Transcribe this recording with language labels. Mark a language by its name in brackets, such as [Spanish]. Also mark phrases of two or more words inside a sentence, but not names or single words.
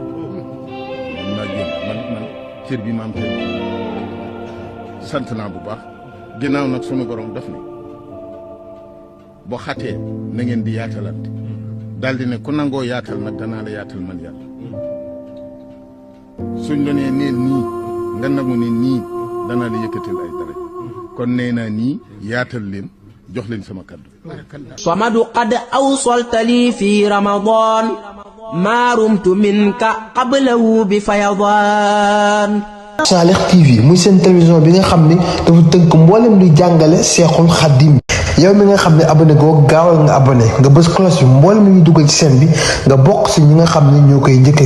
[Wolof] man cër bi ma am tey sant naa bu baax ginnaaw nag sunu borom daf ne boo xatee na ngeen di yaatalante daal di ne ku nangoo yaatal nag danaa la yaatal man yàlla suñ la nee neel nii nga nangu ne nii danaa la yëkkatil ay dara kon nee naa nii yaatal leen jox leen sama kaddu. [Arabic] صمد قد أوصلت لي في رمضان ما رمت منك قبله بفيضان. [Wolof] Salih TV muy seen télévision bi nga xam ni dafa tënk mboolem luy jàngale Seexul Xadim yow mi nga xam ne abonné goo gaawal nga abonné nga bës cloche bi mboolem lu ñu dugal ci seen bi nga bokk si ñi nga xam ne ñoo koy njëkk a